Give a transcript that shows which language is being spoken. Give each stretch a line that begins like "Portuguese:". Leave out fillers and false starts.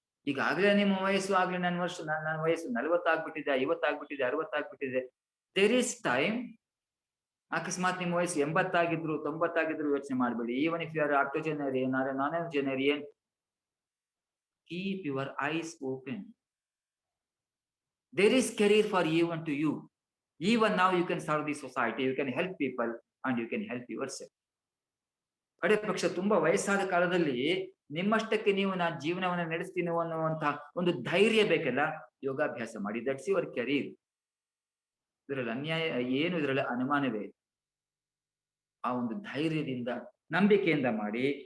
Kannada: ಈಗಾಗಲೇ ನಿಮ್ಮ ವಯಸ್ಸು ಆಗ್ಲೇ ನನ್ನ ವಯಸ್ಸು 40 ಆಗ್ಬಿಟ್ಟಿದೆ, 50 ಆಗ್ಬಿಟ್ಟಿದೆ, 60 ಆಗ್ಬಿಟ್ಟಿದೆ.
English: There is time.
Kannada: ಅಕಸ್ಮಾತ್ ನಿಮ್ಮ ವಯಸ್ಸು 80 ಆಗಿದ್ರು 90 ಆಗಿದ್ರು ಯೋಚನೆ ಮಾಡಬೇಡಿ.
English: Even if you are octogenarian or non-octogenarian, keep your eyes open. There is career for even to you. Even now you can serve the society, you can help people and you can help yourself.
Kannada: ಕಡೆ ಪಕ್ಷ ತುಂಬಾ ವಯಸ್ಸಾದ ಕಾಲದಲ್ಲಿ ನಿಮ್ಮಷ್ಟಕ್ಕೆ ನೀವು ನಾನು ಜೀವನವನ್ನು ನಡೆಸ್ತೀನಿ ಅನ್ನುವಂತಹ ಒಂದು ಧೈರ್ಯ ಬೇಕಲ್ಲ, ಯೋಗಾಭ್ಯಾಸ ಮಾಡಿ.
English: That's your career.
Kannada: ಇದರಲ್ಲಿ ಅನ್ಯಾಯ ಏನು, ಇದರಲ್ಲಿ ಅನುಮಾನವೇ ಇಲ್ಲ. ಆ ಒಂದು ಧೈರ್ಯದಿಂದ ನಂಬಿಕೆಯಿಂದ ಮಾಡಿ.